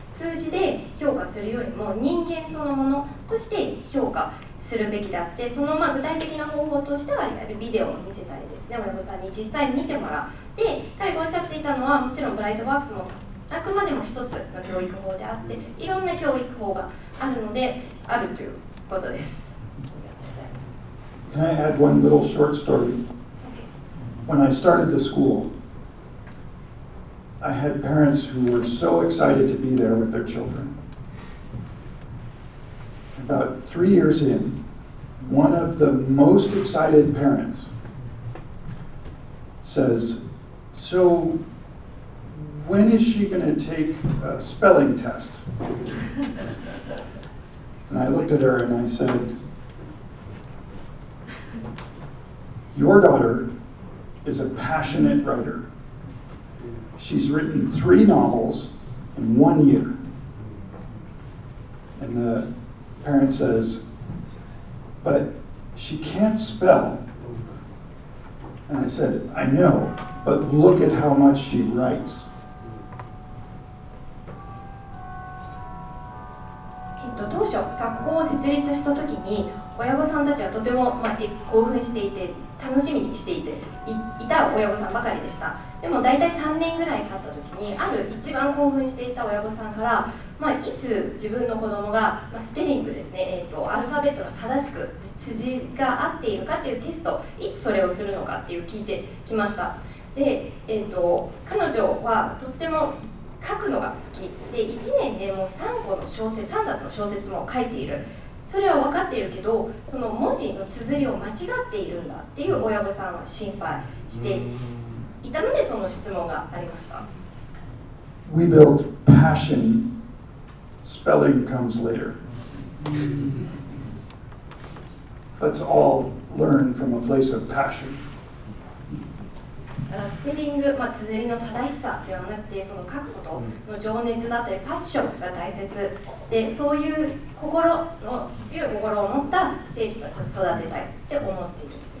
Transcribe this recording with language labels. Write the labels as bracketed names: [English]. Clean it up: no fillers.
[Japanese] 数字で評価するよりも人間そのものとして評価するべきであって、その具体的な方法としては、いわゆるビデオを見せたりですね、親御さんに実際に見てもらって、彼がおっしゃっていたのは、もちろんブライトワークスもあくまでも一つの教育法であって、いろんな教育法があるので、あるということです。 [English] Can I add one little short story? When I started the school, I had parents who were so excited to be there with their children. About 3 years in, one of the most excited parents says, "So, when is she going to take a spelling test?" And I looked at her and I said, "Your daughter is a passionate writer. She's written 3 novels in 1 year." And the parent says, "But she can't spell." And I said, "I know, but look at how much she writes." [Japanese] 当初学校を設立した時に親御さんたちはとても、興奮していて楽しみにしていた親御さんばかりでした。でも大体3年ぐらい経った時にある一番興奮していた親御さんから、いつ自分の子供が、スペリングですね、アルファベットが正しく辻が合っているかというテスト、いつそれをするのかっていう聞いてきました。で、彼女はとっても書くのが好きで、1年でもう3冊の小説も書いている。それは分かっているけど、その文字の綴りを間違っているんだっていう親御さんは心配していたので、その質問がありました。 [English] We build passion, spelling comes later. Let's all learn from a place of passion. [Japanese] スペリング、綴りの正しさではなくて、その書くことの情熱だったりパッションが大切で、そういう強い心を持った生徒たちを育てたいって思っている。